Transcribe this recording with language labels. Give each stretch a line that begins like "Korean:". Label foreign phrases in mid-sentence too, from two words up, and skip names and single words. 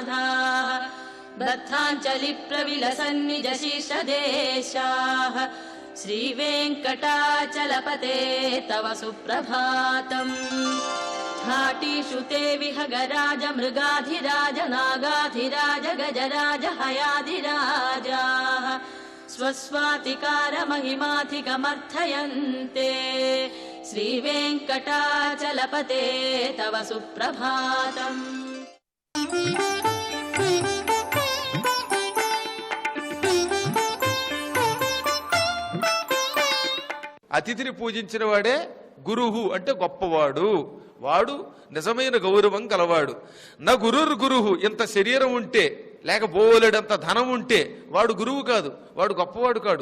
Sanskrit: धनाधिनाथाः बद्धाञ्जलि प्रविलसन्निज शीर्षदेशाः श्रीवेङ्कटाचलपते तव सुप्रभातम् घाटीषु ते विहगराज मृगाधिराज नागाधिराज गजराज हयाधिराजाः स्वस्वातिकार महिमाधिकमर्थयन्ते श्रीवेङ्कटाचलपते तव सुप्रभातम्।
Telugu: అతిథిని పూజించిన వాడే గురువు అంటే గొప్పవాడు, వాడు నిజమైన గౌరవం కలవాడు. నా గురువు ఇంత శరీరం ఉంటే లేక బోలెడంత ధనం ఉంటే వాడు గురువు కాదు, వాడు గొప్పవాడు కాడు.